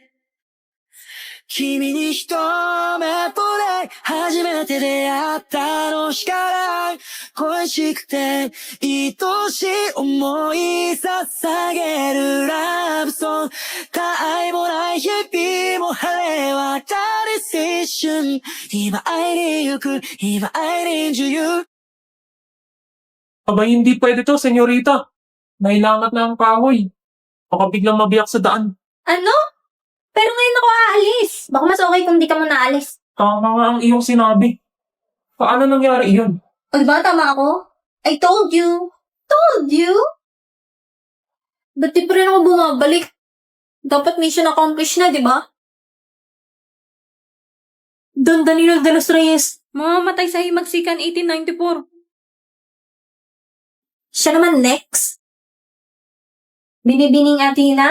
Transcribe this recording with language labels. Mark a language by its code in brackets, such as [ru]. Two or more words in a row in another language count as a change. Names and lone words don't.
[ja] 君に一目惚れ初めて出会ったあの日から恋しくて愛しい思い捧げるラブソング他愛もない日々も晴れ渡る青春今会いに行く今会いに女優 [tl] Aba, hindi pwede to, senyorita. Nailangat na ang kahoy. Baka biglang mabiyak sa daan. Ano? Pero ngayon ako aalis. Baka mas okay kung di ka muna aalis. Tama nga ang iyong sinabi. Paano nangyari iyon? O diba, tama ako? [en] I told you. Told you? [tl] Ba't di pa rin ako bumabalik? Dapat [en] mission accomplished [tl] na, di ba? Don Danilo de los Reyes. Mamamatay sa Himagsikan 1894. Siya naman next. Binibining Athena.